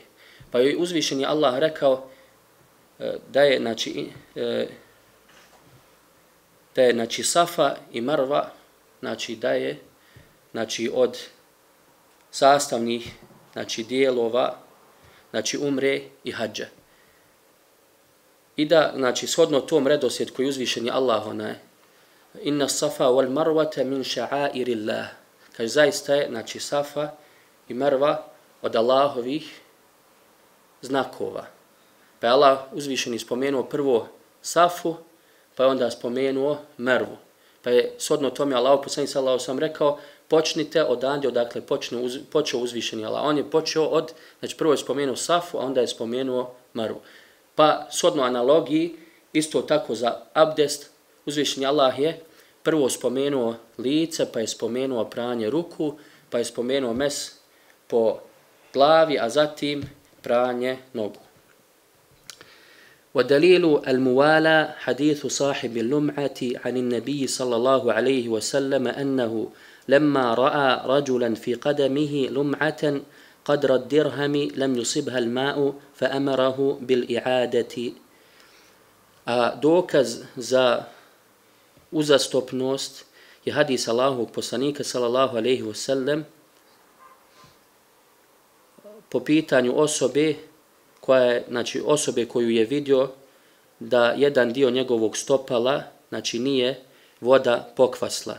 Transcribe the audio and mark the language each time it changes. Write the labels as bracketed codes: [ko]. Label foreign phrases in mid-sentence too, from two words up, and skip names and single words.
[bs] Pa je uzvišeni Allah rekao da je, znači Safa i Marva, znači da je, znači od sastavnih, znači dijelova, znači umre i hadža. I da, znači shodno tom redoslijed koji uzvišeni Allah [ar] إن الصفا والمروة من شعائر الله. [bs] Kaže zaista je, znači Safa i Marva od Allahovih znakova. Pa je Allah uzvišeni spomenuo prvo Safu, pa je onda spomenuo Marvu. Pa je shodno tome Allah poslanik [ar] صلى الله عليه وسلم [bs] rekao: počnite odande odakle počeo uzvišeni Allah. On je počeo od, znači prvo je spomenuo Safu, a onda je spomenuo Marvu. Pa shodno analogiji, isto tako za abdest, uzvišeni Allah je prvo spomenuo lice, pa je spomenuo pranje ruku, pa je spomenuo mes po glavi, a zatim pranje nogu. [ar] ودليل الموالاة حديث صاحب اللمعة عن النبي صلى الله عليه وسلم أنه لما رأى رجلا في قدمه لمعة قدر الدرهم لم يصبها الماء فأمره بالإعادة. [bs] A dokaz za uzastopnost je hadis Allahovog poslanika [ar] صلى الله عليه وسلم [bs] po pitanju osobe koja je, znači osobe koju je vidio da jedan dio njegovog stopala, znači nije voda pokvasla.